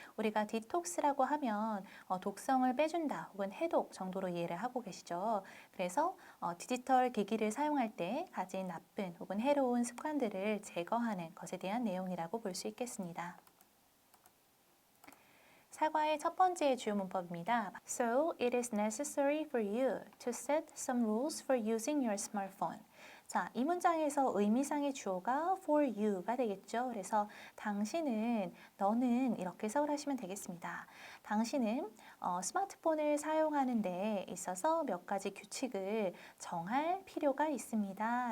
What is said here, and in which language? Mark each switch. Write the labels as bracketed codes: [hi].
[ko] 우리가 디톡스라고 하면 독성을 빼준다 혹은 해독 정도로 이해를 하고 계시죠. 그래서 디지털 기기를 사용할 때 가진 나쁜 혹은 해로운 습관들을 제거하는 것에 대한 내용이라고 볼 수 있겠습니다. 사과의 첫 번째 주요 문법입니다. [en] So, it is necessary for you to set some rules for using your smartphone. [ko] 자, 이 문장에서 의미상의 주어가 for you가 되겠죠. 그래서 당신은, 너는 이렇게 해석을 하시면 되겠습니다. 당신은 스마트폰을 사용하는 데 있어서 몇 가지 규칙을 정할 필요가 있습니다.